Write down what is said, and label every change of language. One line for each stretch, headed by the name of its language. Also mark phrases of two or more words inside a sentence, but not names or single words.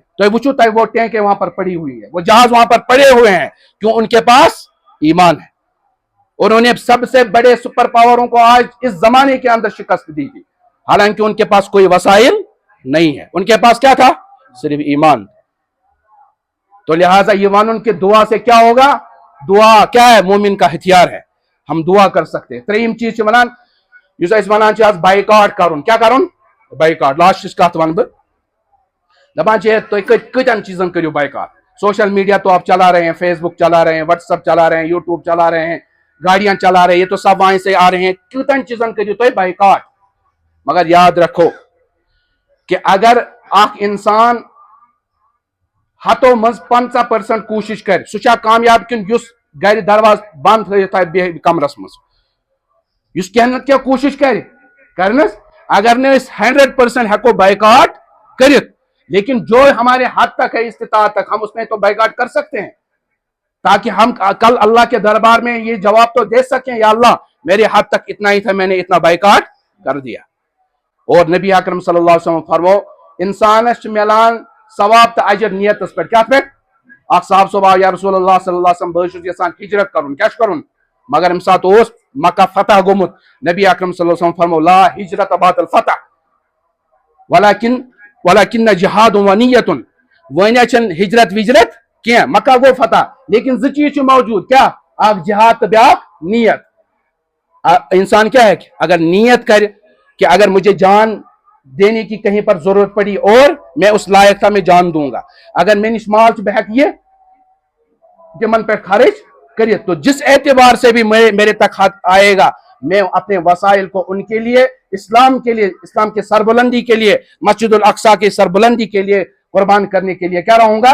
Urdu: تو وہ تک وہ ٹینک وہاں پر پڑی ہوئی ہے، وہ جہاز وہاں پر پڑے ہوئے ہیں، کیوں? ان کے پاس ایمان ہے. اور انہیں سب سے بڑے
English: super powers
Urdu: کو آج اس زمانے کے اندر شکست دی تھی، حالانکہ ان کے پاس کوئی وسائل نہیں ہے. ان کے پاس کیا تھا؟ صرف ایمان. تو لہٰذا یہ ون کہ دعا سے کیا ہوگا؟ دعا کیا ہے؟ مومن کا ہتھیار ہے، ہم دعا کر سکتے ہیں۔
Kashmiri: تریم چیز ونان یس اس ونان آج بائیکاٹ کرن، کیا کرن؟ بائیکاٹ۔ لاسٹس کت ون بہ دپان تھی کتن چیزن کرو بائیکاٹ۔
English: social media
Urdu: تو آپ چلا رہے ہیں، فیس بک چلا رہے ہیں،
English: WhatsApp
Urdu: چلا رہے ہیں، یوٹیوب چلا رہے ہیں، گاڑیاں چلا رہے ہیں، یہ تو سب وہیں سے آ رہے ہیں،
Kashmiri: کتن چیزن کرو تو بائیکاٹ۔
Urdu: مگر یاد رکھو کہ
Kashmiri: اگر اخ انسان ہتو مز 50% کوشش کر سہ کامیاب کن یس گھر درواز بند تھوت بہ کمرس مز، یس کیا نت کیا کوشش کرنس۔ اگر نے 100% ہیکو بائیکاٹ کرت،
Urdu: لیکن جو ہمارے حد تک ہے استطاعت تک ہم اس میں تو بائیکاٹ کر سکتے ہیں، تاکہ ہم کل اللہ کے دربار میں یہ جواب تو دے سکیں، یا اللہ میرے حد تک اتنا ہی تھا، میں نے اتنا بائیکاٹ کر دیا۔
Kashmiri: اور نبی اکرم
Arabic: صلی اللہ علیہ وسلم
Kashmiri: فرمو انسانس ملان ثواب تو اجر نیتس پہ، کیا پہ؟ اخ صاحب صبح
Arabic: یا رسول اللہ صلی اللہ علیہ وسلم
Kashmiri: بہت یسان ہجرت کرن، کیا کرن؟ مگر ام سات اس مکہ فتح گومت، نبی اکرم
Arabic: صلی اللہ علیہ وسلم
Kashmiri: فرمو
Arabic: لا ہجرت بعد الفتح ولکن جہاد و نیت۔
Kashmiri: ونیا چھن ہجرت وجرت کیا، مکہ گو فتح، لیکن زٕ چیز موجود، کیا؟ اخ جہاد تو بیاکھ نیت۔
Urdu: انسان کیا ہے کہ اگر نیت کر کہ اگر مجھے جان دینے کی کہیں پر ضرورت پڑی اور میں اس لائق تھا، میں جان دوں گا، اگر میں
Kashmiri: نش مال بہت یہ تمن پہ خرچ کریے،
Urdu: تو جس اعتبار سے بھی میرے تک خط آئے گا، میں اپنے وسائل کو ان کے لیے، اسلام کے لیے، اسلام کے سربلندی کے لیے، مسجد الاقصی کی سربلندی کے لیے قربان کرنے کے لیے کیا رہوں گا؟